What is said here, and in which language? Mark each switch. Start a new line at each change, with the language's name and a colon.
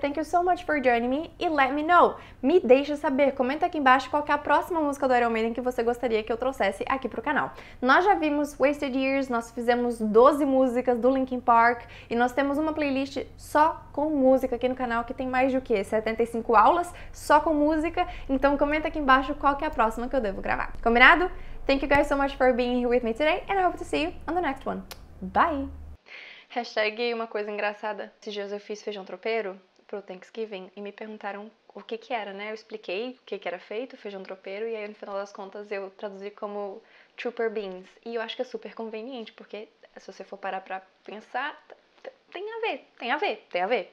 English: Thank you so much for joining me e let me know.
Portuguese: Me deixa saber, comenta aqui embaixo qual que é a próxima música do Iron Maiden que você gostaria que eu trouxesse aqui pro canal. Nós já vimos Wasted Years, nós fizemos 12 músicas do Linkin Park e nós temos uma playlist só com música aqui no canal que tem mais de o quê? 75 aulas só com música. Então comenta aqui embaixo qual que é a próxima que eu devo gravar. Combinado?
English: Thank you guys so much for being here with me today and I hope to see you on the next one. Bye!
Portuguese: Hashtag uma coisa engraçada. Esses dias eu fiz feijão tropeiro pro Thanksgiving e me perguntaram o que que era, né? Eu expliquei o que que era feito, feijão tropeiro, e aí no final das contas eu traduzi como Trooper Beans. E eu acho que é super conveniente, porque se você for parar pra pensar, tem a ver.